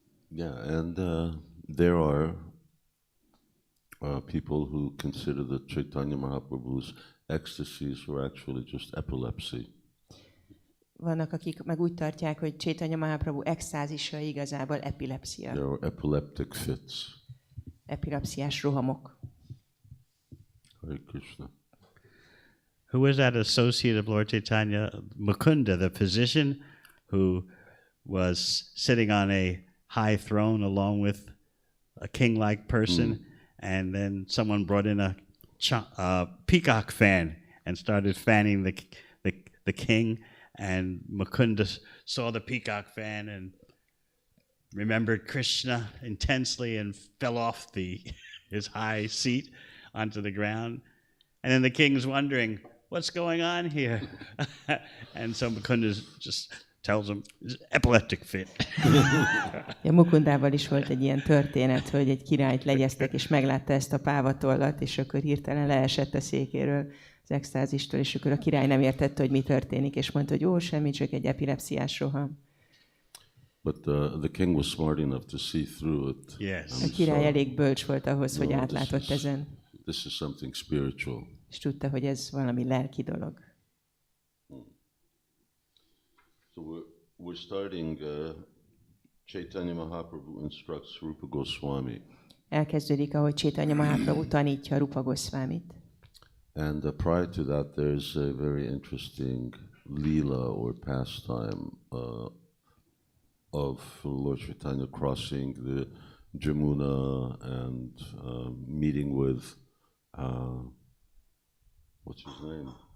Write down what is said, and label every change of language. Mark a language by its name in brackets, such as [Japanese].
[English] Yeah, and there are people who consider that Caitanya Mahaprabhu's ecstasies were actually just epilepsy. [Hungarian] Vannak, akik meg úgy tartják, hogy Caitanya Maháprabhu extázisa igazából epilepsia. [English] There are epileptic fits. [Hungarian] Epilepsziás rohamok. [Sanskrit] Hare Krishna. [English] Who was that associate of Lord Caitanya? Mukunda, the physician who was sitting on a high throne along with a king-like person, and then someone brought in a peacock fan and started fanning the king, and Mukunda saw the peacock fan and remembered Krishna intensely and fell off his high seat onto the ground. And then the king's wondering, what's going on here? And so Mukunda just tells him, epileptic fit. [Hungarian] Mukundával is volt egy ilyen történet, hogy egy királyt legyeztek, és meglátta ezt a pávatollat, és akkor hirtelen leesett a székéről az extázistól, és akkor a király nem értette, hogy mi történik, és mondta, hogy ó, semmi, csak egy epilepsziás roham. [English] But the king was smart enough to see through it. Yes. [Hungarian] A király elég bölcs volt ahhoz, hogy átlátott ezen. [English] This is something spiritual. [Hungarian] És tudta, hogy ez valami lelki dolog. [English] So we're starting, Caitanya Mahaprabhu instructs Rūpa Gosvāmī. [Hungarian] Elkezdődik, ahogy Caitanya Maháprabhu tanítja Rūpa Gosvāmit. [English] And prior to that, there's a very interesting lila or pastime of Lord Chaitanya crossing the Jamuna and meeting with, what's his name?